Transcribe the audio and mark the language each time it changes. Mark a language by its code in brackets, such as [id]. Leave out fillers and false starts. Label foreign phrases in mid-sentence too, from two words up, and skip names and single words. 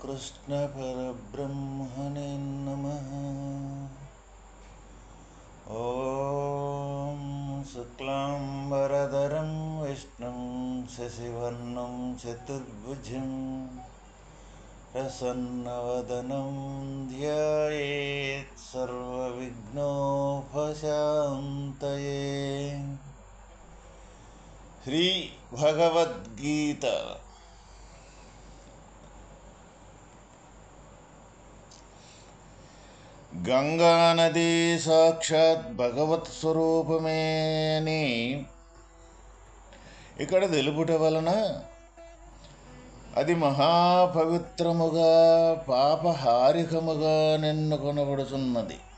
[sa] श्रीकृष्णपरब्रह्मणे नमः। ॐ शुक्लाम्बरधरं विष्णुं शशिवर्णं चतुर्भुजं प्रसन्नवदनं ध्यायेत् सर्वविघ्नोपशान्तये। [te] శ్రీ భగవద్గీత గంగా నది సాక్షాత్ భగవత్ స్వరూపమే అని ఇక్కడ తెలుపుట వలన అది మహాపవిత్రముగా పాపహారికముగా నిన్నుకొనబడుతున్నది.